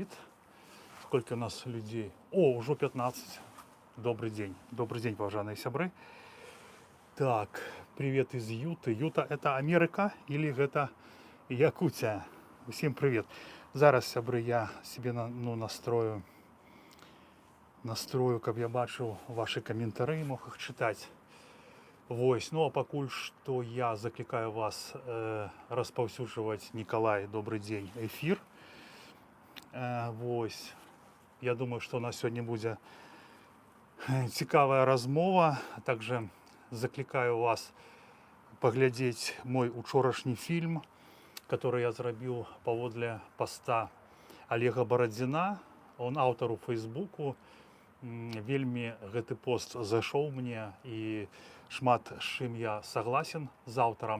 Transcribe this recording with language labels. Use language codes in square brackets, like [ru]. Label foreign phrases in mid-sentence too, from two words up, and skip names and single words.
[ru] Сколько у нас людей? О, уже 15. Добрый день, [be] паважаныя сябры. [ru] Так, привет из Юты. Юта это Америка или это Якутия? [be] Усім привет. Зараз, сябры, я себе настрою, каб я бачыў [ru] ваши комментарии, мог их читать. [be] Вось, ну а пакуль што я заклікаю вас распаўсюджваць, [ru] Николай, добрый день, эфир. Вось, я думаю, что у нас сегодня [be] будзе цікавая размова. Также заклікаю вас паглядзець мой учорашні фільм, который я зрабіў паводле поста Олега Барадзіна. Он аўтар у Фейсбуку. Вельмі гэты пост зайшоў мне, і шмат з чым я согласен з аўтарам.